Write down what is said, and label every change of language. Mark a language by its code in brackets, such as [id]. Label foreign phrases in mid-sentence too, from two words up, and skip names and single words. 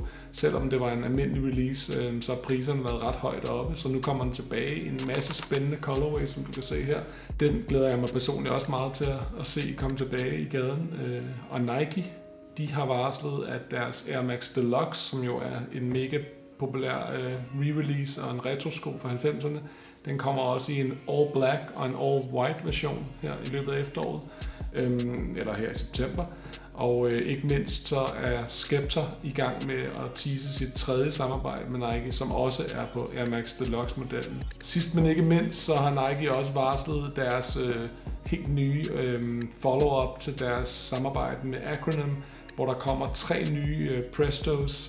[da] Selvom det var en almindelig release, så har priserne været ret højt oppe, så nu kommer den tilbage i en masse spændende colorways, som du kan se her. Den glæder jeg mig personligt også meget til at se komme tilbage i gaden. Og Nike, de har varslet, at deres Air Max Deluxe, som jo er en mega populær re-release og en retro-sko fra 90'erne, den kommer også i en [en] all black [da] og en [en] all white version [da] her i løbet af efteråret, eller her i september. Og ikke mindst så er Skeptor i gang med at tease sit tredje samarbejde med Nike, som også er på Air Max Deluxe-modellen. Sidst men ikke mindst, så har Nike også varslet deres helt nye follow-up til deres samarbejde med Acronym, hvor der kommer 3 nye Prestos.